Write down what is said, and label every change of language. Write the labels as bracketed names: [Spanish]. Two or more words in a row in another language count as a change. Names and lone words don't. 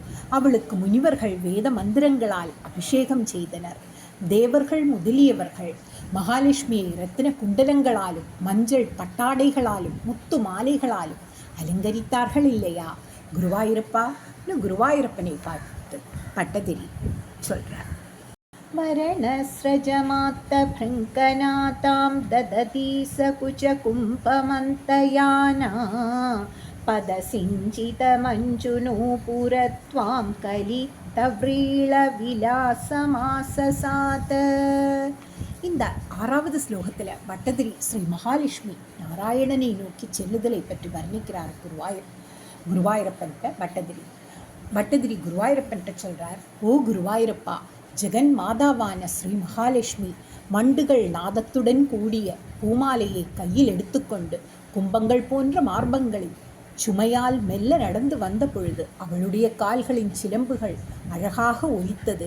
[Tamil] அவளுக்கு முனிவர்கள் வேத மந்திரங்களால் அபிஷேகம் செய்தனர். தேவர்கள் முதலியவர்கள் மகாலட்சுமியை ரத்தின குண்டலங்களாலும் மஞ்சள் பட்டாடைகளாலும் முத்து மாலைகளாலும் அலங்கரித்தார்கள் இல்லையா குருவாயூரப்பா. குருவாயூரப்பனை பார்த்து பட்டதிரி சொல்றார். [Sanskrit] वरणस्रजमात्तभृङ्कनाथां ददती सकुचकुम्भमन्तयाना पदसिञ्चितमञ्जुनूपुरत्वां कलितव्रीळविलासमाससात. [Tamil] இந்த 6வது ஸ்லோகத்தில் பட்டதிரி ஸ்ரீ மகாலட்சுமி நாராயணனை நோக்கி செல்லுதலை பற்றி வர்ணிக்கிறார் குருவாயூரப்பன்ட்ட பட்டதிரி குருவாயூரப்பன்ட்ட சொல்கிறார், ஓ குருவாயூரப்பா, ஜெகன் மாதாவான ஸ்ரீ மகாலட்சுமி மண்டுகள் நாதத்துடன் கூடிய பூமாலையை கையில் எடுத்துக்கொண்டு கும்பங்கள் போன்ற மார்பங்களில் சுமையால் மெல்ல நடந்து வந்த பொழுது அவளுடைய கால்களின் சிலம்புகள் அழகாக ஒலித்தது.